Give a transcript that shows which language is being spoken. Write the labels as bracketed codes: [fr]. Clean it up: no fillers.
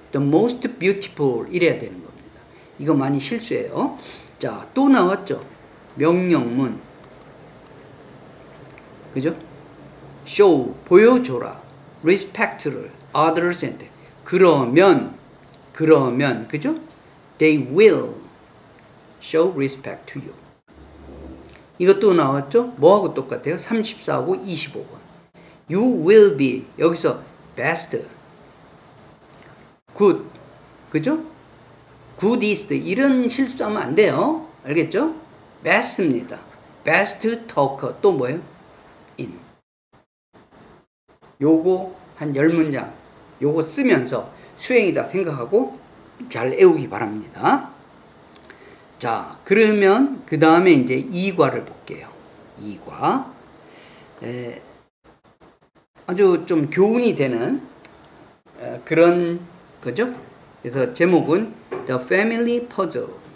[en] The most beautiful [ko] 이래야 되는 겁니다. 이거 많이 실수해요. 자, 또 나왔죠. 명령문. 그죠? show, 보여줘라. respect를 others한테. 그러면, 그죠? [en] They will show respect to you. [ko] 이것도 나왔죠? 뭐하고 똑같아요? 34하고 25번. [en] You will be, [ko] 여기서 [en] best, good, [ko] 그죠? goodest, 이런 실수하면 안 돼요. 알겠죠? best입니다. [en] best talker, [ko] 또 뭐예요? [en] in. [ko] 요거 한 10문장, 요거 쓰면서 수행이다 생각하고 잘 외우기 바랍니다. 자, 그러면 그 다음에 이제 2과를 볼게요. 2과. 아주 좀 교훈이 되는 그런 거죠. 그래서 제목은 The Family Puzzle.